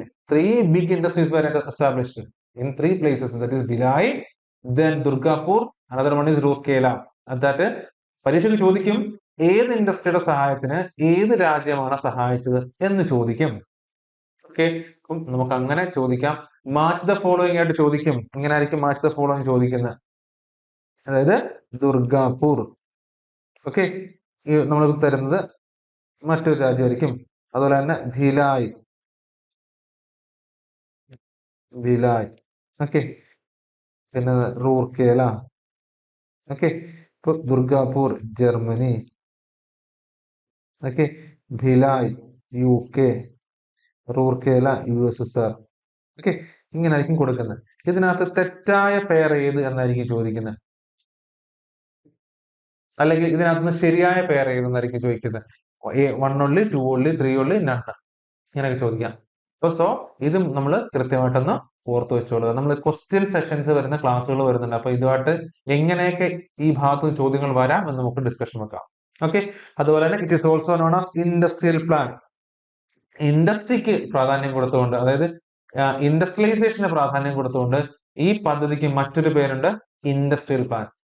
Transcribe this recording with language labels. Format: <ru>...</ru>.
<en>Three big industries were established in three places, that is Bhilai, then Durgapur, another one is Rourkela.</en> <ml>അതായത് പരീക്ഷയ്ക്ക് ചോദിക്കും ഏത് ഇൻഡസ്ട്രിയുടെ സഹായത്തിന് ഏത് രാജ്യമാണ് സഹായിച്ചത് എന്ന് ചോദിക്കും. ഓക്കെ, നമുക്ക് അങ്ങനെ ചോദിക്കാം. മാച്ച് ദ ഫോളോയിങ് ആയിട്ട് ചോദിക്കും. ഇങ്ങനെ ആയിരിക്കും മാച്ച് ദ ഫോളോയിങ് ചോദിക്കുന്നത്. അതായത് ദുർഗാപൂർ, ഓക്കെ, നമ്മൾ തരുന്നത് മറ്റൊരു രാജ്യമായിരിക്കും. അതുപോലെ തന്നെ ഭിലായ്, ഓക്കെ, പിന്നെ റൂർക്കേല, ഓക്കെ. ഇപ്പൊ Durgapur Germany, okay, Bhilai UK, Rourkela USSR, okay. ഇങ്ങനെ ആയിരിക്കും കൊടുക്കുന്നത്. ഇതിനകത്ത് തെറ്റായ പേർ ഏത് എന്നായിരിക്കും ചോദിക്കുന്നത്, അല്ലെങ്കിൽ ഇതിനകത്ത് ശരിയായ പേർ ഏതെന്നായിരിക്കും ചോദിക്കുന്നത്.</ml> <en>1 only, 2 only, 3 only, none,</en> <ml>ഇങ്ങനെയൊക്കെ ചോദിക്കാം. സോ ഇതും നമ്മൾ കൃത്യമായിട്ടൊന്ന് ഓർത്ത് വെച്ചോളുക. നമ്മൾ ക്വസ്റ്റ്യൻ സെഷൻസ് വരുന്ന ക്ലാസ്സുകൾ വരുന്നുണ്ട്. അപ്പൊ ഇതുമായിട്ട് എങ്ങനെയൊക്കെ ഈ ഭാഗത്ത് ചോദ്യങ്ങൾ വരാം എന്ന് നമുക്ക് ഡിസ്കഷൻ വെക്കാം. ഓക്കെ, അതുപോലെ തന്നെ</ml> <en>It is also known as industrial plan.</en> <ml>ഇൻഡസ്ട്രിക്ക് പ്രാധാന്യം കൊടുത്തുകൊണ്ട്, അതായത് ഇൻഡസ്ട്രിയലൈസേഷന് പ്രാധാന്യം കൊടുത്തുകൊണ്ട് ഈ പദ്ധതിക്ക് മറ്റൊരു പേരുണ്ട്, ഇൻഡസ്ട്രിയൽ പ്ലാൻ.</ml>